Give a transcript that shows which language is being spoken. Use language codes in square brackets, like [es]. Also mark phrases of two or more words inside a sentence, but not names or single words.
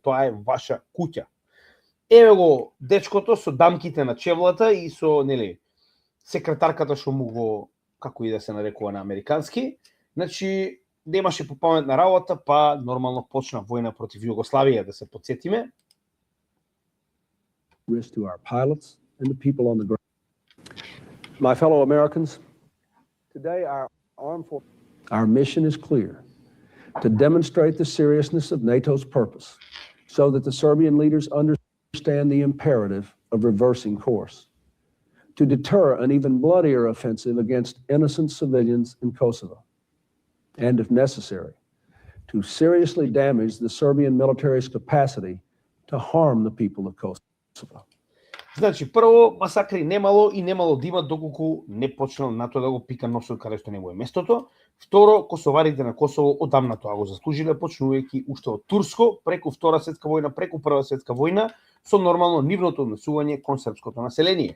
[mk] Тоа е ваша куќа. Еве го дечкото со дамките на чевлата и со, секретарката што му го, како и да се нарекува на американски. Значи, немаше попаметна работа, па нормално почна војна против Југославија, да се потсетиме. [en] Risk to our pilots and the people on the ground. My fellow Americans, today our mission is clear: to demonstrate the seriousness of NATO's purpose so that the Serbian leaders understand the imperative of reversing course, to deter an even bloodier offensive against innocent civilians in Kosovo, and if necessary, to seriously damage the Serbian military's capacity to harm the people of Kosovo. [mk] Значи, прво, масакри немало и немало да има доколку не почнал НАТО да го пика носот каде што не му е местото. Второ, косоварите на Косово одамна тоа го заслужиле, почнувајќи уште од Турско, преку Втора светска војна, преку Прва светска војна, со нормално нивното однесување кон српското население.